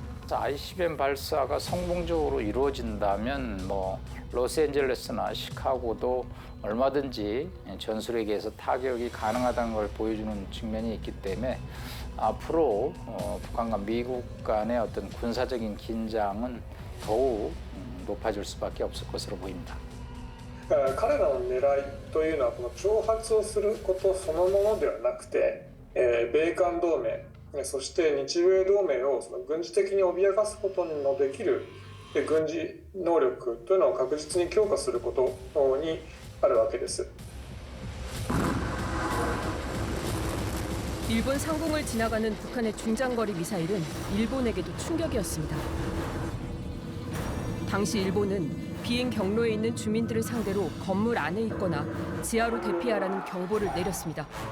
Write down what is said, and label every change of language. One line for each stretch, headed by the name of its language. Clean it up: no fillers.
Korean: ICBM 발사가 성공적으로 이루어진다면 로스앤젤레스나 시카고도 얼마든지 전술핵에서 타격이 가능하다는 걸 보여주는 측면이 있기 때문에 앞으로 북한과 미국 간의 어떤 군사적인 긴장은 더욱 높아질 수밖에 없을 것으로 보입니다.
Japanese: 彼らの狙いというのはこの挑発をすることそのものではなくて、米韓同盟そして日米同盟を軍事的に脅かすことのできる軍事能力というのを確実に強化することにあるわけです。
Korean: 일본 상공을 지나가는 북한의 중장거리 미사일은 일본에게도 충격이었습니다. 당시 일본은 비행 경로에 있는 주민들을 상대로 건물 안에 있거나 지하로 대피하라는 경보를 내렸습니다.